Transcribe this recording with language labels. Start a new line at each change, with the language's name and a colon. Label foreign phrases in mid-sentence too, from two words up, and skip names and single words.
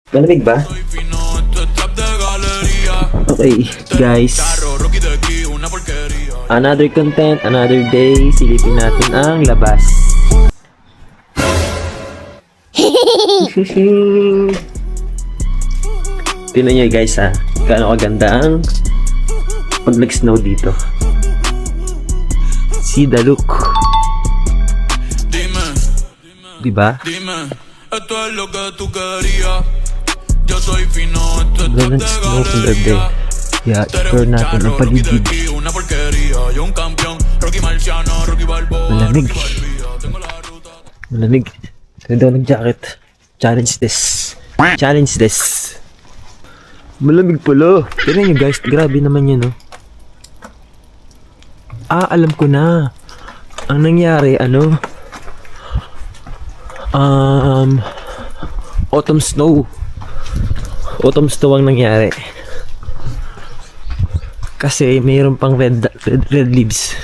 Filipino: Malamig ba?
English: Okay, guys. Another content, another day.
Filipino: Silipin natin ang labas. Tingnan nyo guys ha. Gaano kaganda ang pag nag-snow dito.
English: See the look.
Filipino: Diba?
Spanish: Esto es lo que tú querías. Yo soy fino, esto es top de
Filipino: Snow kaganda.
Spanish: galería.
Filipino: Yeah, explore natin ang paligid.
Spanish: Una porquería. Yo un campeón, Rocky Marciano, Rocky Balboa.
Filipino: Malamig.
Spanish: Tengo la ruta.
Filipino: Malamig. Ganda ako ng-jacket.
English: Challenge this. Challenge this.
Filipino: Malamig pala. Tignan nyo guys, grabe naman yun, no? Ah, alam ko na. Ang nangyari,
English: autumn snow. Autumn snow
Filipino: ang nangyari. Kasi mayroon pang red leaves.